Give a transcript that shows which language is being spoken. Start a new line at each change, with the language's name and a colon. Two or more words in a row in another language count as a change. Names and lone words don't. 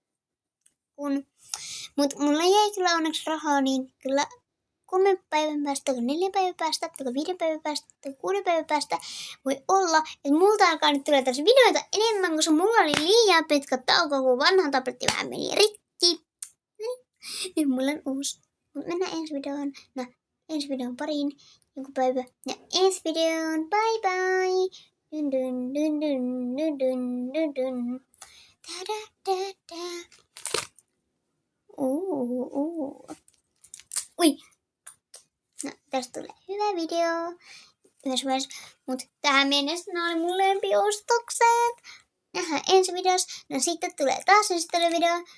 Finnish: Mut mulla jäi kyllä onneksi rahaa, niin kyllä 3 päivän päästä, 4 päivän päästä, 5 päivän päästä, 6 päivän päästä voi olla, että multa alkaa nyt tulla tässä videoita enemmän, koska mulla oli liian pitkä tauko, kun vanha tabletti vähän meni rikki. Nyt mulla on uusi. Mut mennään ensi videoon. No, ensi videon pariin joku päivä. Ja ensi videoon.
English: Bye bye. Dun dun dun dun dun dun dun dun. Da da da da.
Finnish: Ui. No, tästä tulee hyvä video. Myös. Mut tähän mennessä ne oli mun lempiostokset. Nähdään ensi videossa. No sitten tulee taas esittelyvideo.